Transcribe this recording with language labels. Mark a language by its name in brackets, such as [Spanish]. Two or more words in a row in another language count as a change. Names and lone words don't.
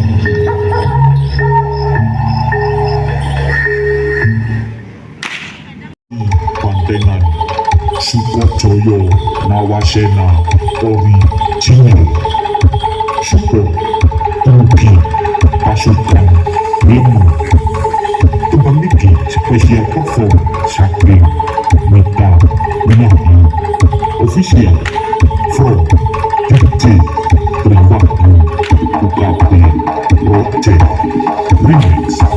[Javanese] Bantengan Sukajaya Nawasena original Suka Tugi pasukan lemah tembang niki spesial perform saking Meta Menahi [English] official from [Javanese] DJ Triwahyu UKP Project Remix.